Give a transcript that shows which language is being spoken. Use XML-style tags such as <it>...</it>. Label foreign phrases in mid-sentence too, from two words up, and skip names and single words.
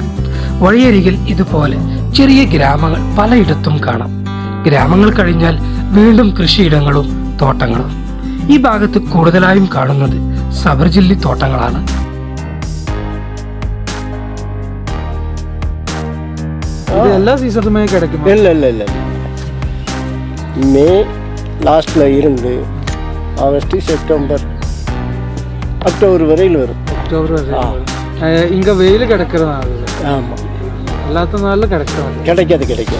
<ml>വഴിയരികിൽ ഇതുപോലെ ചെറിയ ഗ്രാമങ്ങൾ പലയിടത്തും കാണാം. ഗ്രാമങ്ങൾ കഴിഞ്ഞാൽ വീണ്ടും കൃഷിയിടങ്ങളും തോട്ടങ്ങളും. ഈ ഭാഗത്ത് കൂടുതലായും കാണുന്നത് സബർജില്ലി തോട്ടങ്ങളാണ്.</ml> <ta>എല്ലാ സീസണുமே கிடைக்கும்? இல்லை மே லாஸ்ட்ல இருந்து ஆகஸ்ட் செப்டம்பர் அக்டோபர் வரையில் வரும். அக்டோபர் வரை இங்க வெயில் கிடைக்கிறதால ஆமாம், எல்லாத்த நாளில் கிடைக்கிறது கிடைக்காது.</ta>